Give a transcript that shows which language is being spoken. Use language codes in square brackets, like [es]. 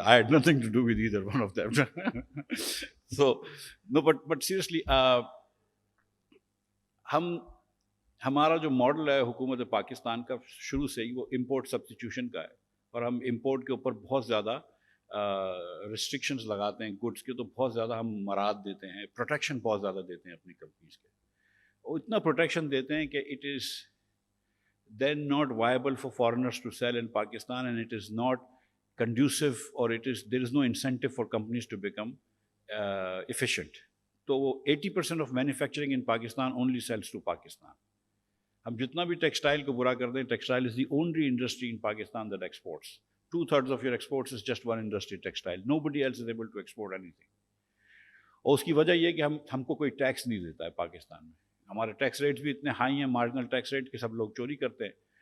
[en] I had nothing to do with either one of them. So no but seriously [ur] ہمارا جو model ہے حکومت پاکستان کا شروع سے ہی وہ امپورٹ سبسٹیٹیوشن کا ہے, اور ہم امپورٹ کے اوپر بہت زیادہ ریسٹرکشنز لگاتے ہیں گڈس کے, تو بہت زیادہ ہم مراد دیتے ہیں, پروٹیکشن بہت زیادہ دیتے ہیں اپنی کمپنیز کے. اور اتنا پروٹیکشن دیتے ہیں کہ it is [en] then not viable for foreigners to sell in Pakistan, and it is not conducive or there is no incentive for companies to become efficient. So 80% of manufacturing in Pakistan only sells to Pakistan. [ur] ہم جتنا بھی textile کو برا کر دیں, [en] Textile is the only industry in Pakistan that exports. 2/3 of your exports is just one industry, textile. Nobody else is able to export anything. [ur] اور اس کی وجہ یہ ہے کہ ہم کو کوئی ٹیکس نہیں دیتا ہے پاکستان میں. ہمارے ٹیکس ریٹس بھی اتنے ہائی ہیں, مارجنل ٹیکس ریٹ کے, سب لوگ چوری کرتے ہیں.